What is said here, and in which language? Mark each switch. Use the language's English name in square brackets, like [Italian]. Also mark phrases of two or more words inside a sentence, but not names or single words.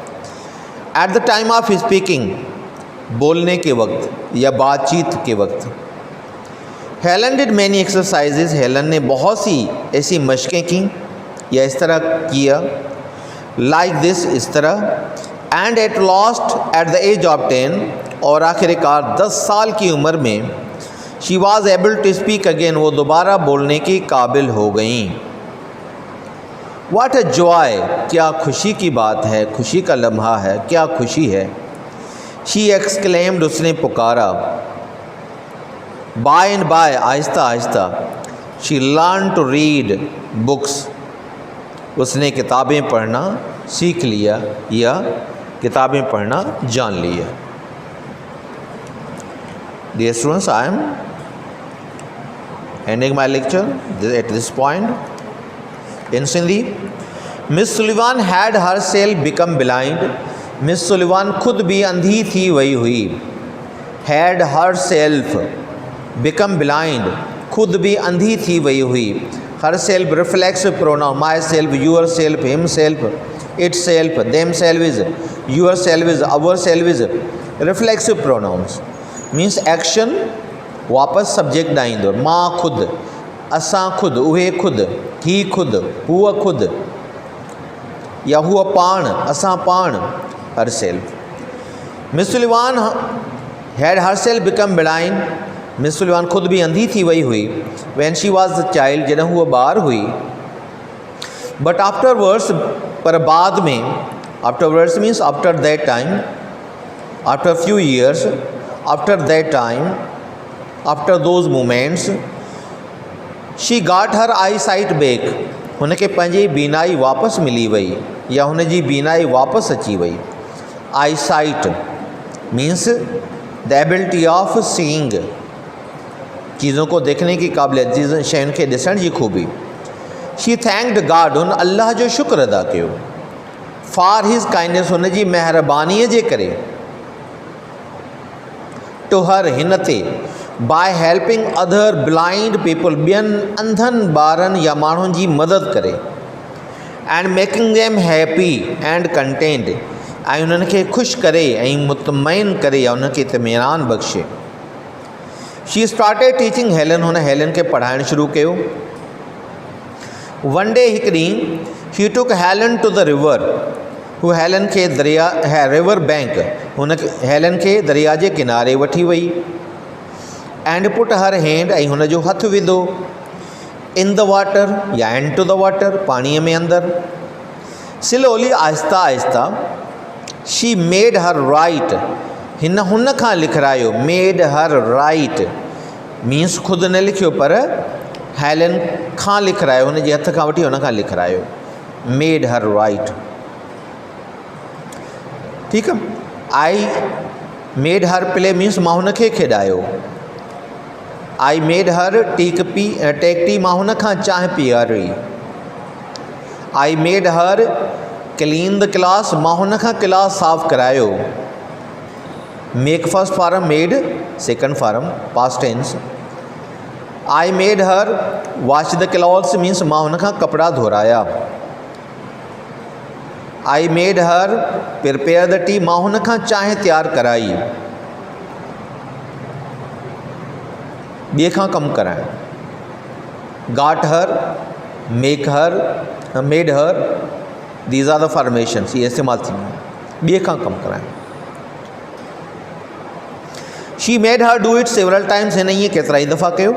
[English] at the time of speaking, [Hindi] बोलने के वक्त या बातचीत के वक्त। [English] Helen did many exercises, [Hindi] हेलन ने बहुत सी ऐसी मशकें की या इस तरह किया, [English] like this, [Hindi] इस तरह। [English] and at last at the age of 10, [Hindi] और आखिरकार 10 साल की उम्र में, [English] she was able to speak again, [Hindi] वो दोबारा बोलने की काबिल हो गईं। [English] what a joy, [Hindi] क्या खुशी की बात है, खुशी का लम्हा है, क्या खुशी है। [English] she exclaimed, [Hindi] उसने पुकारा। [English] by and by, [Hindi] आहिस्ता आहिस्ता, [English] she learn to read books, [Hindi] उसने किताबें पढ़ना सीख लिया या किताबें पढ़ना जान लिया। [English] Dear students, I am ending my lecture at this point. In Sindhi, Miss Sullivan had herself become blind. [Hindi] Miss Sullivan खुद भी अंधी थी वही हुई। [English] Had herself become blind, [Hindi] खुद भी अंधी थी वही हुई। [English] Herself reflexive pronoun, myself, yourself, himself, itself, themselves is, yourself is, ourself is reflexive pronouns. means action [Sindhi] वापस सब्जेक्ट ॾाईंदो। मां खुद, असां खुद, उहे खुद, ही खुद, हूअ खुद, या हूअ पाण, असां पाण, [English] her self. Miss Sullivan had her self become blind, [Hindi] मिस सुलिवान खुद भी अंधी थी वही हुई। [English] when she was the child, [Sindhi] जॾहिं हूअ ॿार हुई। [English] but afterwards, [Hindi] पर बाद में, [English] afterwards means after that time, after few years, after that time, after those moments, she got her eyesight back, [Sindhi] हुनखे पंहिंजी बीनाई वापसि मिली वई या हुनजी बीनाई वापसि अची वई। [English] eyesight means the ability of seeing, [Hindi] चीज़ों को देखने की काबिलियत, [Sindhi] शयुनि खे ॾिसण जी खूबी। [English] she thanked God, [Sindhi] हुन अल्लाह जो शुक्र अदा कयो। [English] for his kindness, [Sindhi] हुनजी महिरबानीअ जे करे। [English] to her, [Sindhi] हिन ते। [English] by helping other blind people, [Sindhi] ॿियनि अंधनि ॿारनि या माण्हुनि जी मदद करे। [English] and making them happy and content, [Sindhi] ऐं उन्हनि खे ख़ुशि करे ऐं मुतमइन करे या उन्हनि खे इत्मीनान बख़्शे। [English] she started teaching Helen, [Sindhi] हुन हेलन खे पढ़ाइणु शुरू कयो। [English] one day, [Sindhi] हिकु ॾींहुं, [English] he took Helen to the river, [Sindhi] हू हेलन खे दरिया, [English] river bank, [Sindhi] हुन हेलन खे दरिया जे किनारे वठी वई। [English] and put her hand, [Sindhi] ऐं हुन जो हथु विधो। [English] in the water, या and to the water, [Sindhi] पाणीअ में अंदरि। स्लोली, आहिस्ता आहिस्ता। [English] she made her write, [Sindhi] हिन हुन खां लिखायो। [English] made her write means [Sindhi] ख़ुदि न लिखियो पर हेलन खां लिखायो, हुन जे हथ खां वठी हुन खां लिखायो। [English] made her write, [Sindhi] ठीकु आहे। [English] I made her play means [Sindhi] मां हुन खे खेॾायो। [English] I made her take tea, [Sindhi] मां हुन खां चांहि पीआरी। [English] I made her clean the class, [Sindhi] मां हुन खां क्लास साफ़ करायो। [English] make first form, made second form, past tense. I made her wash the clothes means [Sindhi] मां हुन खां कपिड़ा धोराया। [English] I made her prepare the tea, [Sindhi] मां हुन खां चांहि तैयार कराई। ॿिए खां कमु कराइणु। [English] got her, make her, made her, these are the formations, [Sindhi] ये इस्तेमालु थींदियूं। ॿिए खां कमु कराइणु। [English] she made her do it several times, [Sindhi] हिन ईअं केतिरा ई दफ़ा कयो।